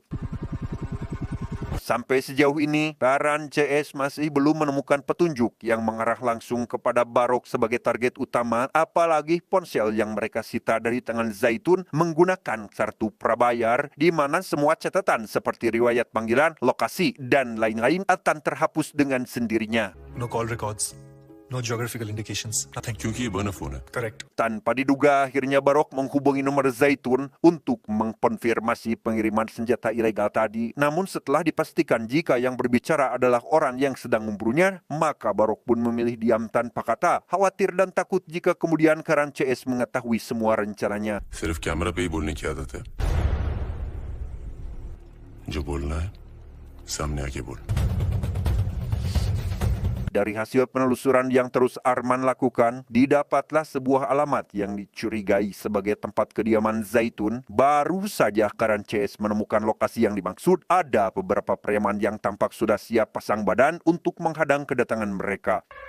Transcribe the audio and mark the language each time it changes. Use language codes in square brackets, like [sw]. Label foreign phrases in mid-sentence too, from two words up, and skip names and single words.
[id] Sampai sejauh ini, Karan CS masih belum menemukan petunjuk yang mengarah langsung kepada Barok sebagai target utama, apalagi ponsel yang mereka sita dari tangan Zaitun menggunakan kartu prabayar, di mana semua catatan seperti riwayat panggilan, lokasi, dan lain-lain akan terhapus dengan sendirinya. [en] No call records, no geographical indications, nothing. [hi] क्योंकि ये [en] burner phone [hi] है। [en] Correct. [id] Tanpa diduga, akhirnya Barok menghubungi nomor Zaitun untuk mengkonfirmasi pengiriman senjata ilegal tadi. Namun setelah dipastikan jika yang berbicara adalah orang yang sedang memburunya, maka Barok pun memilih diam tanpa kata, khawatir dan takut jika kemudian Karan CS mengetahui semua rencananya. [hi] सिर्फ कैमरा पे ही बोलने की आदत है। जो बोलना है सामने आके बोल। [id] Dari hasil penelusuran yang terus Arman lakukan, didapatlah sebuah alamat yang dicurigai sebagai tempat kediaman Zaitun. Baru saja Karan CS menemukan lokasi yang dimaksud, ada beberapa preman yang tampak sudah siap pasang badan untuk menghadang kedatangan mereka.